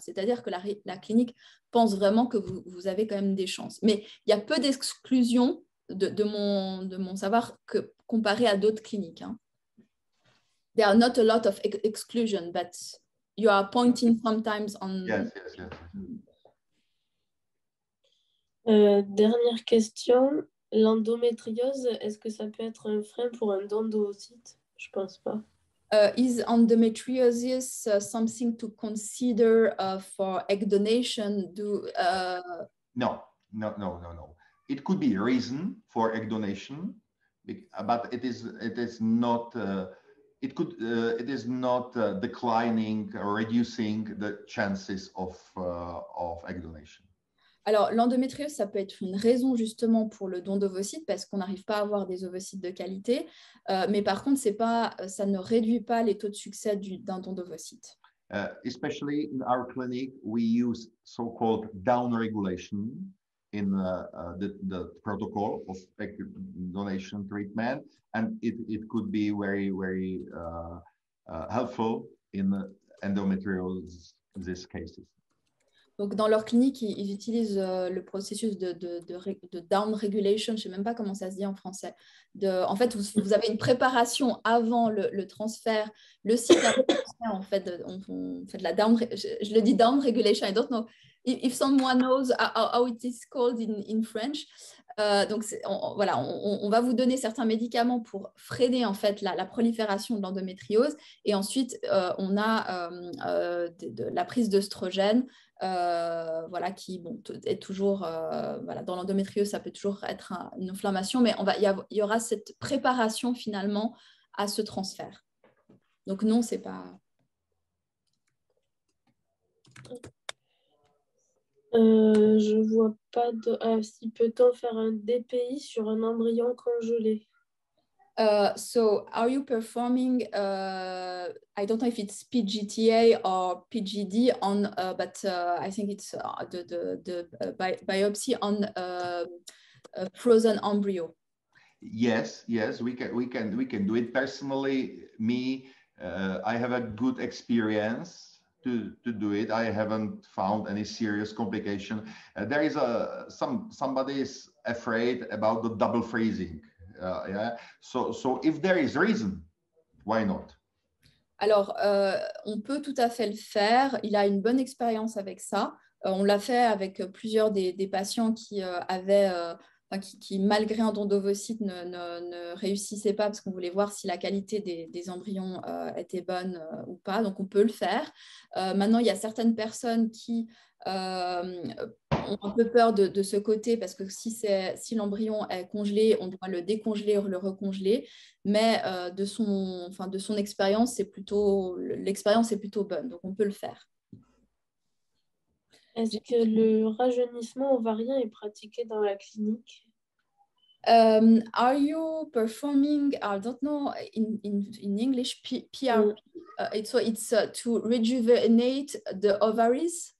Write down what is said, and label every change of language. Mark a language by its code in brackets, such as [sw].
[fr] C'est-à-dire que la clinique pense vraiment que vous avez quand même des chances. Mais il y a peu d'exclusions de mon savoir comparé à d'autres cliniques. Hein. [en] There are not a lot of exclusion, but you are pointing sometimes on... Yes. [fr] Dernière question. L'endométriose, est-ce que ça peut être un frein pour un don d'ovocytes? Je pense pas. [en] Is endometriosis something to consider for egg donation? No. It could be a reason for egg donation, but it is not. It is not declining or reducing the chances of egg donation. [fr] Alors, l'endométriose, ça peut être une raison justement pour le don d'ovocytes parce qu'on n'arrive pas à avoir des ovocytes de qualité. Mais par contre, ça ne réduit pas les taux de succès d'un don d'ovocytes. [en] Especially in our clinic, we use so-called down regulation in the protocol of egg donation treatment, and it could be very, very helpful in endometriosis cases. [fr] Donc, dans leur clinique, ils utilisent le processus de down regulation. Je ne sais même pas comment ça se dit en français. En fait, vous avez une préparation avant le transfert. Le site avant le transfert, en fait, on fait de la down... Je le dis down regulation. [en] I don't know if someone knows how it is called in French. [fr] Donc, voilà, on va vous donner certains médicaments pour freiner en fait la prolifération de l'endométriose. Et ensuite, on a la prise d'œstrogène. Voilà, qui est toujours voilà, dans l'endométriose, ça peut toujours être une inflammation, mais il y aura cette préparation finalement à ce transfert. Donc non, c'est pas... Je vois pas de... si peut-on faire un DPI sur un embryon congelé? [en] So are you performing, I don't know if it's PGTA or PGD on, but I think it's the biopsy on a frozen embryo. Yes, we can do it. Personally, I have a good experience to do it. I haven't found any serious complication. There is somebody is afraid about the double freezing. Yeah. So if there is reason, why not? [fr] Alors, on peut tout à fait le faire. Il a une bonne expérience avec ça. On l'a fait avec plusieurs des patients qui avaient qui malgré un don d'ovocytes ne réussissait pas parce qu'on voulait voir si la qualité des embryons était bonne ou pas. Donc, on peut le faire. Maintenant, il y a certaines personnes qui ont un peu peur de ce côté parce que si l'embryon est congelé, on doit le décongeler, le recongeler. Mais de son expérience, l'expérience est plutôt bonne. Donc, on peut le faire. Est-ce que le rajeunissement ovarien est pratiqué dans la clinique? [en] Are you performing, I don't know, in English, PRP? It's to rejuvenate the ovaries?